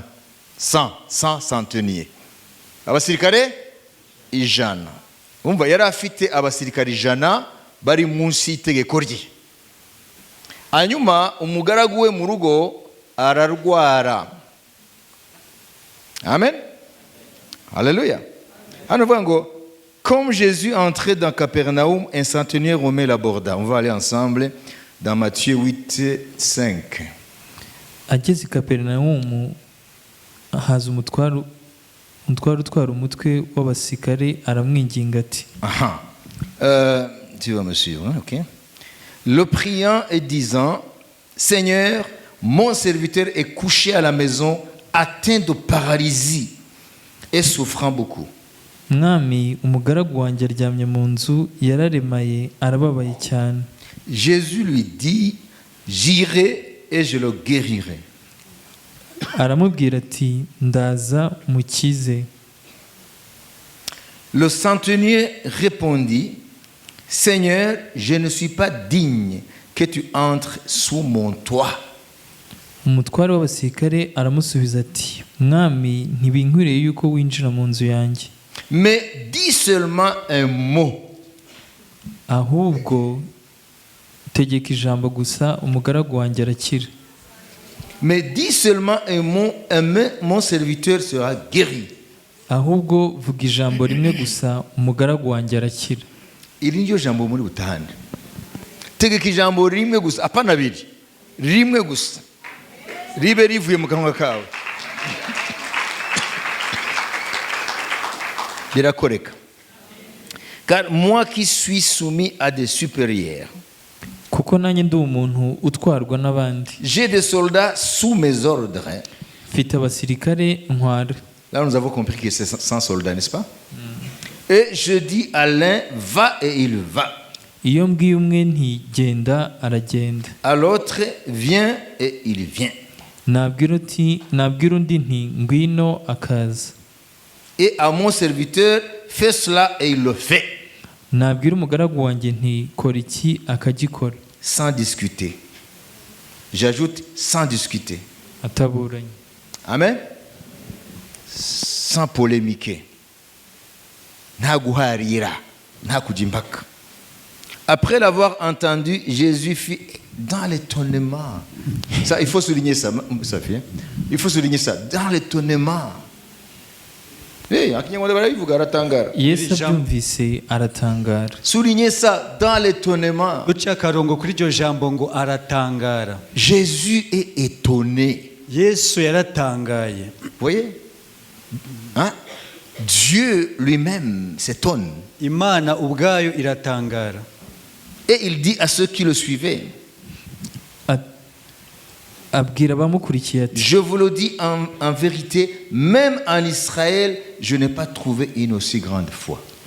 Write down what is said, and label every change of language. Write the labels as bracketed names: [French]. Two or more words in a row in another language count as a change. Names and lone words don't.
[Kinyarwanda] 100 centenier. Abasirikare 100. Umva yari afite abasirikare 100 bari munsi y'itegeko rye. Hanyuma umugaragu we mu rugo ararwara. Amen. Alléluia. Hano vuga ngo [French] comme Jésus entrait dans Capernaum, un centenier romain l'aborda. On va aller ensemble dans Matthieu 8:5. [Kinyarwanda] Ageze i Kaperinawumu haza umutwaro utwara umutwe w'abasirikare aramwinginga ati. [French] Aha. Tu vas me suivre, hein? OK. Le priant et disant, Seigneur, mon serviteur est couché à la maison, atteint de paralysie et souffrant beaucoup. [Kinyarwanda] Mwami, umugaragu wanjye aryamye mu nzu yararemaye arababaye cyane. [French] Jésus lui dit, j'irai et je le guérirai. [Kinyarwanda] Aramubwira ati, ndaza mukize. [French] Le centenier répondit, Seigneur, je ne suis pas digne que tu entres sous mon toit. [Kinyarwanda] Umutware w'abasirikare aramusubiza ati, Mwami, ntibinkwiriye yuko winjira mu nzu yanjye. [French] Mais dis seulement un mot. [Kinyarwanda] Ahubwo tegeka ijambo gusa umugaragu wanjye arakira. [French] Mais dis seulement un mot, mon serviteur sera guéri. [Kinyarwanda] Ahubwo vuga ijambo rimwe gusa umugaragu wanjye arakira. Iri niryo jambo muri butahane. Tegeka ijambo rimwe gusa, apana biri. Rimwe gusa. Ribe rivuye mu kanwa kawe. Birakoreka. [French] Car moi qui suis soumis à des supérieurs, [Kinyarwanda] kuko nanjye ndi umuntu utwarwa n'abandi. [French] J'ai des soldats sous mes ordres. [Kinyarwanda] Mfite abasirikare ntwara. [French] Là nous avons compris que c'est 100 soldats, n'est-ce pas? Et je dis à l'un, va et il va. [Kinyarwanda] Iyo mbwiye umwe nti genda aragenda. [French] À l'autre, viens et il vient. [Kinyarwanda] Nabwira undi nti ngwino akaza. [French] Et à mon serviteur, fais cela et il le fait. [Kinyarwanda] Nabwira umugaragu wanjye nti kora iki akagikora. [French] Sans discuter. J'ajoute sans discuter. [Kinyarwanda] Ataburanye. [French] Amen. Sans polémiquer. [Kinyarwanda] Nta guharira, nta kujya impaka. [French] Après l'avoir entendu, Jésus fit dans l'étonnement. Ça, il faut souligner ça, Sophie. Il faut souligner ça. Dans l'étonnement. Hey, [Kinyarwanda] Yesu abyumvise aratangara. [French] Soulignez ça, dans l'étonnement. Jésus est étonné. Vous voyez? Hein? Dieu lui-même s'étonne. Et il dit à ceux qui le suivaient, je vous le dis en vérité, même en Israël, je n'ai pas trouvé une aussi grande foi.